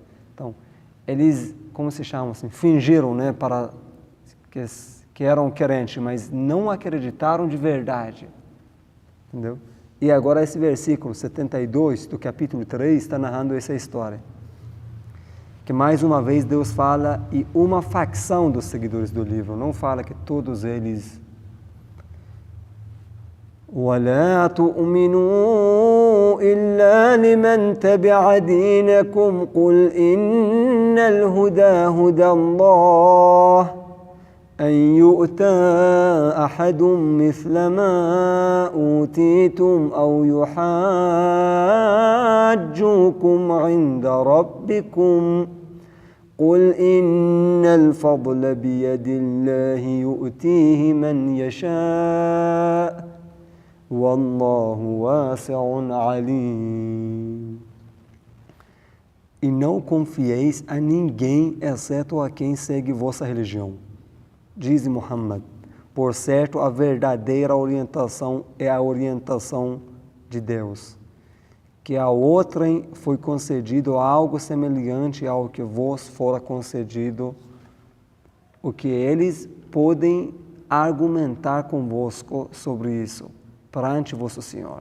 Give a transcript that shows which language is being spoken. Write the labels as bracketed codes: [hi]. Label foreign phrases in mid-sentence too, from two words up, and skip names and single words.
[pt] Então, eles, como se chama assim, fingiram, né, para que eram crentes, mas não acreditaram de verdade. Entendeu? E agora esse versículo 72 do capítulo 3 está narrando essa história. Que mais uma vez Deus fala, e uma facção dos seguidores do livro, não fala que todos eles. [ar] وَلَا تُؤْمِنُوا إِلَّا لِمَنْ تَبِعَ دِينَكُمْ قُلْ إِنَّ الْهُدَى هُدَى اللَّهِ أن يؤتى أحد مثل ما أوتيتم أو يحاجوكم عند ربكم قل إن الفضل بيد الله يؤتيه من يشاء والله واسع عليم. [pt] E não confieis a ninguém, exceto a quem segue vossa religião. Diz Muhammad, por certo a verdadeira orientação é a orientação de Deus, que a outrem foi concedido algo semelhante ao que vos fora concedido, o que eles podem argumentar convosco sobre isso, perante vosso Senhor.